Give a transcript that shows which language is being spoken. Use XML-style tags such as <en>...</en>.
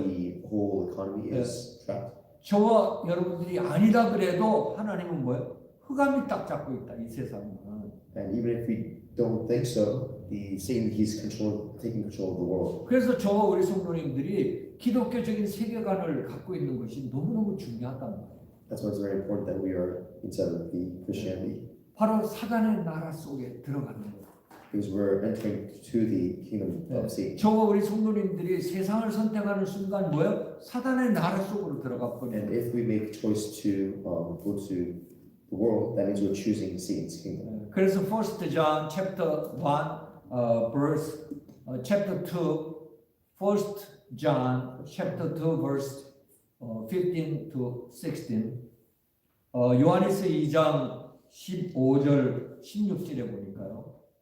<en>the whole economy is trapped.</en> <ko>저와 여러분들이 아니다 그래도 하나님은 뭐예요? 흑암이 딱 잡고 있다 이 세상은.</ko> <en>And even if we don't think so, the Satan he's taking control of the world.</en> <ko>그래서 저와 우리 성도님들이 기독교적인 세계관을 갖고 있는 것이 너무너무 중요하단 말이에요.</ko> <en>That's why it's very important that we are inside of the Christianity,</en> <ko>바로 사단의 나라 속에 들어가는 거예요.</ko> <en>because we're entering to the kingdom of Satan.</en> <ko>저와 우리 성도님들이 세상을 선택하는 순간 뭐예요? 사단의 나라 속으로 들어가 버려요.</ko> <en>And if we make a choice to go to the world, that means we're choosing Satan's kingdom. 그래서 1 John chapter 1 verse chapter 2 1 John chapter 2 verse 15 to 16</en> <ko>요한일서 2장 15절 16절에 보니까요.</ko>